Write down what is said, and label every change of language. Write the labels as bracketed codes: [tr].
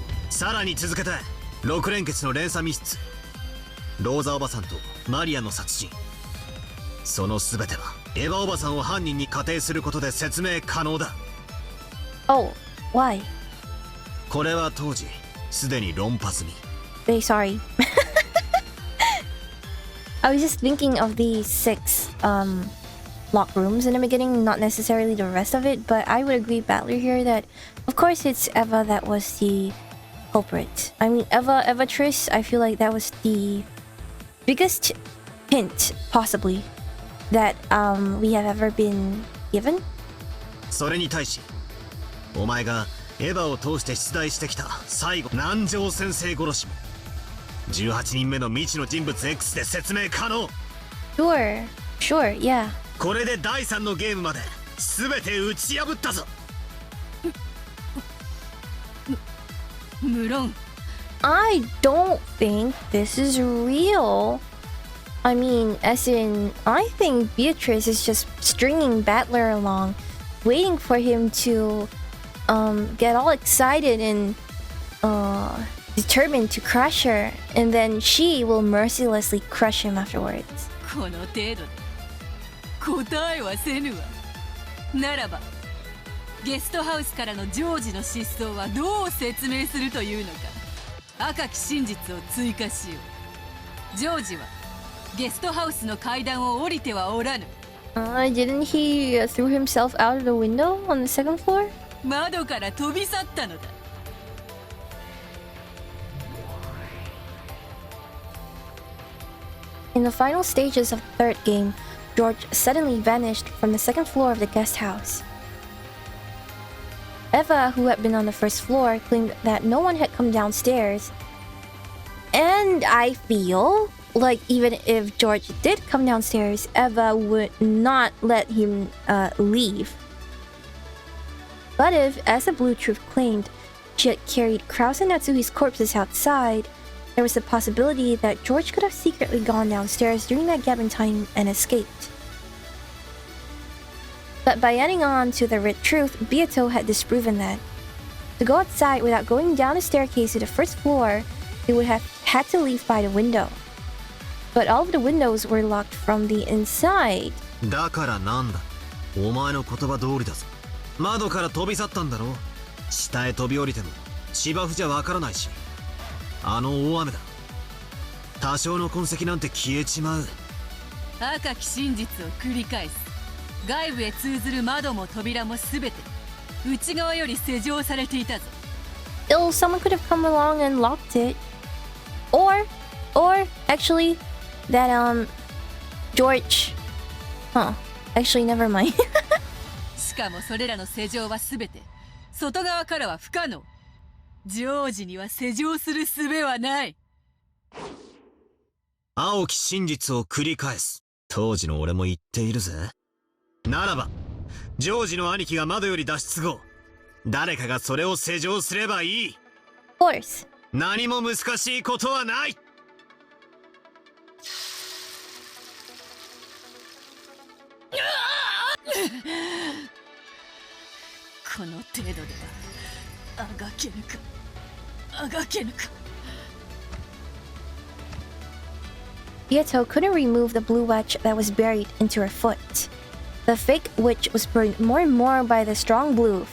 [ja] さらに続けて6連結の連鎖密室、ローザおばさんとマリアの殺人、その全てはエヴァおばさんを犯人に仮定することで説明可能だ。 [en] Oh, why? [ja] これは当時すでに論破済み。 [en] Sorry. I was just thinking of the 6 locked rooms in the beginning, not necessarily the rest of it, but I would agree, Battler, here that of course it's Eva that was the culprit. I mean, Beatrice, I feel like that was the biggest hint, possibly, that we have ever been given. [ja] それに対し、お前がエヴァを通して出題してきた最後、南條先生殺しも18人目の未知の人物 X で説明可能。 [en] Sure, yeah. [ja] これで第3のゲームまで全て打ち破ったぞ。無論。 [en] I don't think this is real. I mean, as in, I think Beatrice is just stringing Battler along, waiting for him to get all excited and determined to crush her, and then she will mercilessly crush him afterwards. [ja] この程度で答えはせぬわ。ならばゲストハウスからのジョージの失踪はどう説明するというのか。赤き真実を追加しよう。ジョージはゲストハウスの階段を降りてはおらぬ。 [en] Didn't he throw himself out of the window on the second floor? [ja] 窓から飛び去ったのだ。 [en] In the final stages of the third game, George suddenly vanished from the second floor of the guest house. Eva, who had been on the first floor, claimed that no one had come downstairs. And I feel like even if George did come downstairs, Eva would not let him leave. But if, as the Blue Truth claimed, she had carried Krauss and Natsuhi's corpses outside, there was a possibility that George could have secretly gone downstairs during that gap in time and escaped. But by adding on to the Red Truth, Beato had disproven that. To go outside without going down the staircase to the first floor, they would have had to leave by the window. But all of the windows were locked from the inside. [ja] だからなんだ。お前の言葉通りだぞ。窓から飛び去ったんだろ。下へ飛び降りても芝生じゃわからないし。あの大雨だ。多少の痕跡なんて消えちまう。赤き真実を繰り返す。外部へ通ずる窓も扉もすべて内側より施錠されていたぞ。 [en] Still, someone could have come along and locked it. Or actually, that George. Huh. Actually, never mind. [ja] しかもそれらの施錠はすべて外側からは不可能。ジョージには施錠する術はない。青き真実を繰り返す。当時の俺も言っているぜ。ならばジョージの兄貴が窓より脱出後、誰かがそれを施錠すればいい。 [en] Of course. [ja] 何も難しいことはない。この程度ではあがけぬか、あがけぬか。 [en] Beato couldn't remove the blue wedge that was buried into her foot. The fake witch was burned more and more by the strong blue.